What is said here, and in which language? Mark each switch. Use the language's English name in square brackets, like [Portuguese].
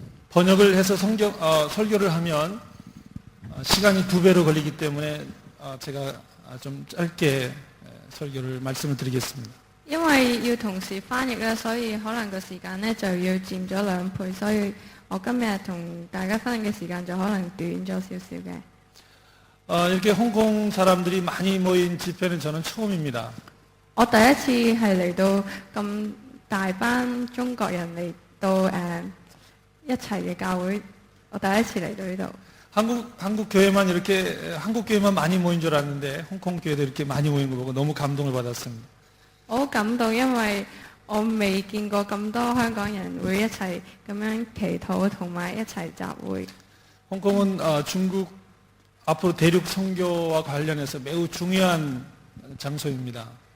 [Korean] 번역을 해서 설교를 하면 시간이 2배로 걸리기 때문에 제가 좀 짧게 설교를 말씀을 드리겠습니다. [Cantonese] 因為要同時翻譯咧，所以可能個時間咧就要佔咗2倍，所以我今日同大家分享嘅時間就可能短咗少少嘅。 [Korean] 이렇게 홍콩 사람들이 많이 모인 집회는 저는 처음입니다. [Cantonese] 我第一次係嚟到咁大班中國人嚟到一齊嘅教會，我第一次嚟到呢度。 [Korean] 한국 교회만 이렇게 한국 교회만 많이 모인 줄 알았는데 홍콩 교회도 이렇게 많이 모인 거 보고 너무 감동을 받았습니다. [Cantonese] 我好感動，因為我未見過咁多香港人會一齊咁樣祈禱同埋一齊集會。 [Korean] 홍콩은 중국 앞으로 대륙 선교와 관련해서 매우 중요한 장소입니다.